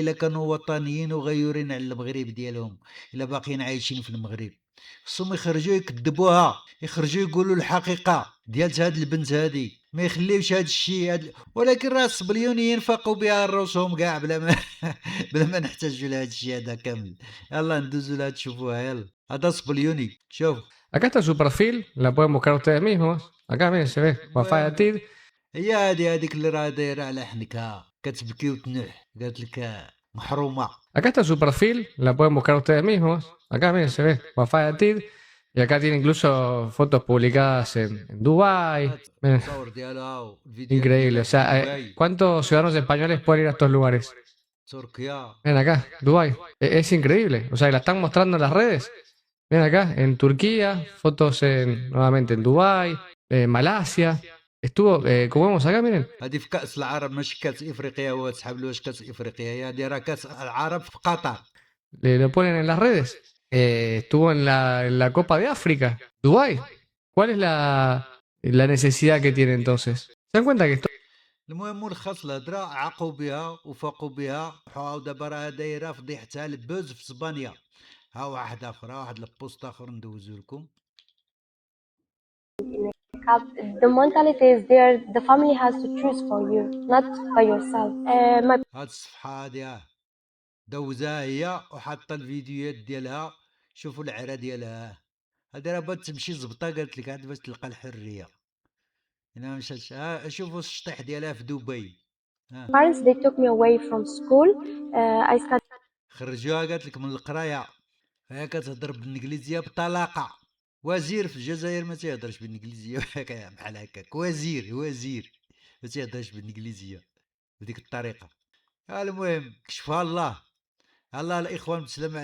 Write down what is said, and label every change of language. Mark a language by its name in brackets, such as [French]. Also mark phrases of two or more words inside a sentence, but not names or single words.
[Arabic] الا كانوا وطنيين وغيورين على المغرب ديالهم، الا باقيين عايشين في المغرب، خصهم يخرجوا يكذبوها، يخرجوا يقولوا الحقيقه ديال هاد البنت هادي، ما يخليوش هاد الشيء ولكن راه الصبليونيين فاقوا بها راسهم كاع بلا ما بلا ما نحتاجوا لهاد الشيء هذا كامل. يلا ندوزو لها تشوفوها. يلا هذا صبليوني، شوف. [Spanish] Acá está su perfil, la pueden buscar ustedes mismos. Acá miren, se ve, Wafaya Tid. [Arabic] هي هذيك اللي راه دايره على حنكها كتبكي وتنوح، قالت لك محرومه. [Spanish] Acá está su perfil, la pueden buscar ustedes mismos. Acá miren, se ve, Wafaya Tid. Y acá tiene incluso fotos publicadas en Dubái. Miren, [Arabic] التصور ديالها والفيديو [Spanish] increíble. O sea, دبي، ¿cuántos ciudadanos españoles pueden ir a estos lugares? تركيا. Miren acá, Dubái. Es increíble. O sea, y la están mostrando en las redes. Miren acá, en Turquía, fotos nuevamente en Dubái, Malasia. Estuvo, como vemos acá, miren, [Arabic] هذه في كاس العرب، ماشي كاس افريقيا. هو تسحب له واش كاس افريقيا؟ هي هذه راه كاس العرب في قطر. [Spanish] lo ponen en las redes. Estuvo en la Copa de África, Dubái. ¿Cuál es la necesidad que tiene entonces? ¿Se dan cuenta que esto [Arabic] المهم ملخص الهضره، عاقوا بها وفاقوا بها، ودابا راه دايره فضيحتها البوز في اسبانيا. ها واحد اخر، واحد البوست اخر ندوزو لكم. [English] The mentality is there. The family has to choose for you, not by yourself. My [Arabic] هاد الصفحه هادي دوزها هي وحاطه الفيديوهات ديالها. شوفوا العرا ديالها. هادي راه بغات تمشي زبطه، قالت لك عاد باش تلقى الحريه. انا مشات شوفوا الشطيح ديالها في دبي. [English] parents, they took me away from school. I studied [Arabic] خرجوها قالت لك من القرايه. هي كتهضر بالانجليزيه بطلاقه. وزير في الجزائر ما تيهضرش بالانجليزيه بحال هكاك. وزير ما تيهضرش بالانجليزيه بديك الطريقه. المهم كشفها الله. الله الاخوان، بالسلام عليكم.